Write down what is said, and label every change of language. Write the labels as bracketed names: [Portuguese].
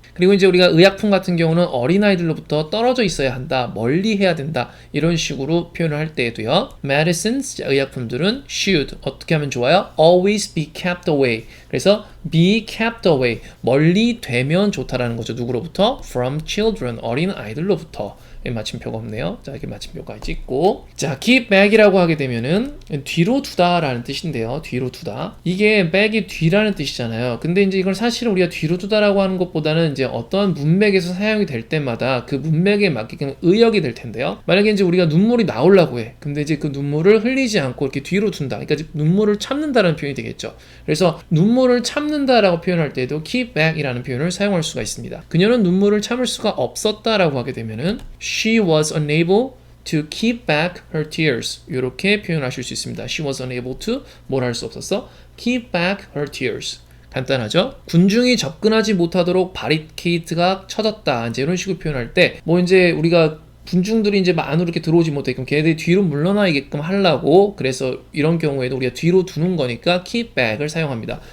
[Korean] 그리고 이제 우리가 의약품 같은 경우는 어린아이들로부터 떨어져 있어야 한다, 멀리 해야 된다, 이런 식으로 표현을 할 때에도요, medicines, 의약품들은 should, 어떻게 하면 좋아요? [English] always be kept away. [Korean] 그래서 [English] be kept away, [Korean] 멀리 되면 좋다라는 거죠. 누구로부터? [English] from children, [Korean] 어린아이들로부터. 마침표가 없네요. 자, 이렇게 마침표까지 찍고, 자, keep back이라고 하게 되면은 뒤로 두다 라는 뜻인데요. 뒤로 두다, 이게 back이 뒤라는 뜻이잖아요. 근데 이제 이걸 사실은 우리가 뒤로 두다라고 하는 것보다는 이제 어떠한 문맥에서 사용이 될 때마다 그 문맥에 맞게끔 의역이 될 텐데요. 만약에 이제 우리가 눈물이 나오려고 해. 근데 이제 그 눈물을 흘리지 않고 이렇게 뒤로 둔다, 그러니까 눈물을 참는다라는 표현이 되겠죠. 그래서 눈물을 참는다라고 표현할 때도 keep back이라는 표현을 사용할 수가 있습니다. 그녀는 눈물을 참을 수가 없었다라고 하게 되면은 [English] She was unable to keep back her tears. [Korean] 이렇게 표현하실 수 있습니다. [English] She was unable to, [Korean] 뭘 할 수 없었어? [English] keep back her tears. [Korean] 간단하죠? 군중이 접근하지 못하도록 바리케이트가 쳐졌다, 이제 이런 식으로 표현할 때, 뭐 이제 우리가 군중들이 이제 안으로 이렇게 들어오지 못하게끔 걔네들이 뒤로 물러나게끔 하려고, 그래서 이런 경우에도 우리가 뒤로 두는 거니까 keep back을 사용합니다.